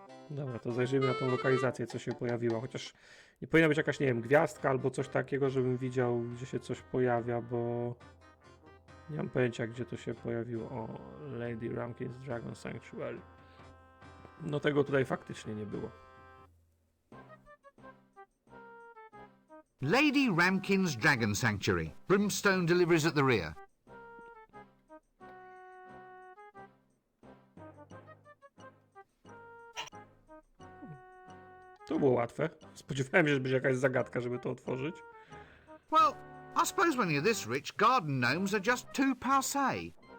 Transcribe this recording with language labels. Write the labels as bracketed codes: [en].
[pl] Dobra, to zajrzyjmy na tą lokalizację, co się pojawiło. Chociaż nie powinna być jakaś, nie wiem, gwiazdka albo coś takiego, żebym widział, gdzie się coś pojawia, bo nie mam pojęcia, gdzie to się pojawiło. [en] O, Lady Ramkin's Dragon Sanctuary. [pl] No tego tutaj faktycznie nie było. [en] Lady Ramkin's Dragon Sanctuary. Brimstone deliveries at the rear. [pl] To było łatwe. Spodziewałem się, że będzie jakaś zagadka, żeby to otworzyć. [en] Well, I suppose when you're this rich, garden gnomes are just too passé.